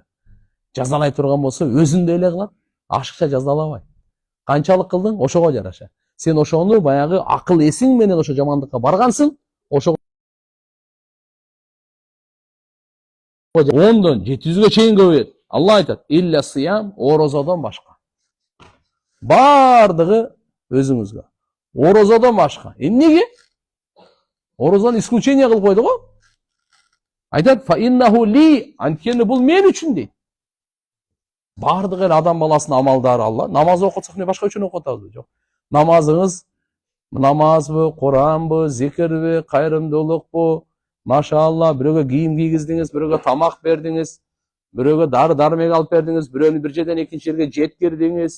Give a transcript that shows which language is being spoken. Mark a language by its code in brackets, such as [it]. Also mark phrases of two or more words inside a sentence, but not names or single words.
[ky] Жазалай турган болсо өзүндөй эле кылат, ашыкча жазалабайт. Канчалык кылдың, ошого жараша. Сен ошону баягы акыл эсиң менен ошо жамандыкка баргансың, ошого 10-дон 700-гө чейин көбөйөт. Алла айтат: [ar] "إلا الصيام, [ky] орозодон башка." Бардыгы өзүңүзгө. Орозодон башка. Эмнеге? Орозаны исключение кылып койду го. Айтат: [ar] "فإنه لي", [ky] анткени бул мен үчүн дейт. Бардыгы эле адам баласынын амалдары Алла. Намаз окутсак эмне башка үчүн окуп атабызбы? Жок. Намазыңыз намазбы, Куранбы, зикирби, кайрымдуулукпу? Машалла, бирөөгө кийим кийгиздиңиз, бирөөгө тамак бердиңиз, бирөөгө дары-дармек алып бердиңиз, бирөөнү бир жерден экинчи жерге жеткирдиңиз.